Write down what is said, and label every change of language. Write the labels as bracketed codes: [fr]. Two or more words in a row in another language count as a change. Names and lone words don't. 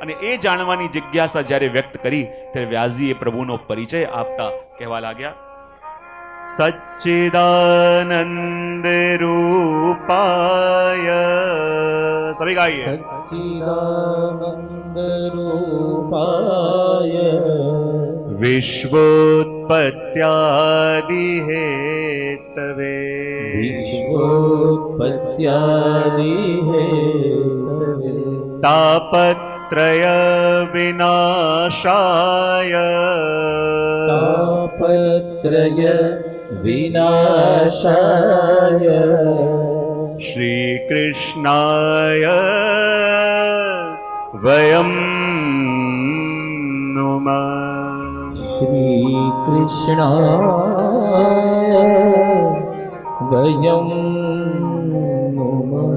[gu] અને એ જાણવાની જિજ્ઞાસા જ્યારે વ્યક્ત કરી ત્યારે વ્યાસજીએ પ્રભુનો પરિચય આપતા કહેવા લાગ્યા, [sa] सच्चिदानंद रूपाय. [hi] सभी गाइए. [sa] सच्चिदानंद रूपाय विश्वोत्पत्यादि हेतवे विश्वोत्पत्यादि हेतवे तापत्रय विनाशाय तापत्रय विनाशाय श्री कृष्णाय वयम नुमः. श्री कृष्णाय वयम नुमः.